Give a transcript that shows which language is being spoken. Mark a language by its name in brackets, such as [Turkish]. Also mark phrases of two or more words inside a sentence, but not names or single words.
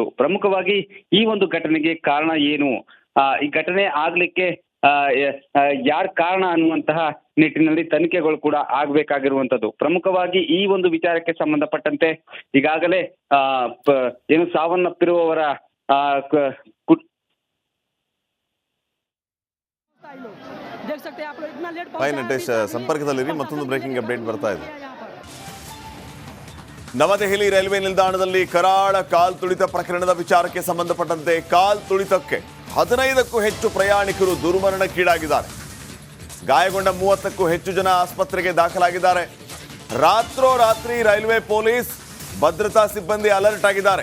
[Kannada] ಪ್ರಮುಖವಾಗಿ ಈ ಒಂದು ಘಟನೆಗೆ ಕಾರಣ ಏನು, ಈ ಘಟನೆ ಆಗ್ಲಿಕ್ಕೆ ಯಾರ ಕಾರಣ ಅನ್ನುವಂತಹ ನಿಟ್ಟಿನಲ್ಲಿ ತನಿಖೆಗಳು ಕೂಡ ಆಗ್ಬೇಕಾಗಿರುವಂತದ್ದು. ಪ್ರಮುಖವಾಗಿ ಈ ಒಂದು ವಿಚಾರಕ್ಕೆ ಸಂಬಂಧಪಟ್ಟಂತೆ ಈಗಾಗಲೇ ಸಾವನ್ನಪ್ಪಿರುವವರ ಆ, ಕ- ಕುಟ್- [Hindi] देख सकते हैं आप लोग इतना लेट [Kannada] ಹಾಯ್ [Hindi] पहुंचा [Kannada] ನಟೇಶ್, ಸಂಪರ್ಕದಲ್ಲಿರಿ. ಮತ್ತೊಂದು [English] breaking update [Kannada] ಬರ್ತಾ ಇದೆ. [Hindi] यहाँ पर [Kannada] ನವದೆಹಲಿ ರೈಲ್ವೆ ನಿಲ್ದಾಣದಲ್ಲಿ ಕರಾಳ ಕಾಲ್ ತುಳಿತ ಪ್ರಕರಣದ ವಿಚಾರಕ್ಕೆ ಸಂಬಂಧಪಟ್ಟಂತೆ ಕಾಲ್ ತುಳಿತಕ್ಕೆ 15ಕ್ಕೂ ಹೆಚ್ಚು ಪ್ರಯಾಣಿಕರು ದುರ್ಮರಣಕ್ಕೀಡಾಗಿದ್ದಾರೆ. ಗಾಯಗೊಂಡ 30ಕ್ಕೂ ಹೆಚ್ಚು ಜನ ಆಸ್ಪತ್ರೆಗೆ ದಾಖಲಾಗಿದ್ದಾರೆ. ರಾತ್ರೋರಾತ್ರಿ [English] railway police [Kannada] ಭದ್ರತಾ ಸಿಬ್ಬಂದಿ ಅಲರ್ಟ್ ಆಗಿದ್ದಾರೆ.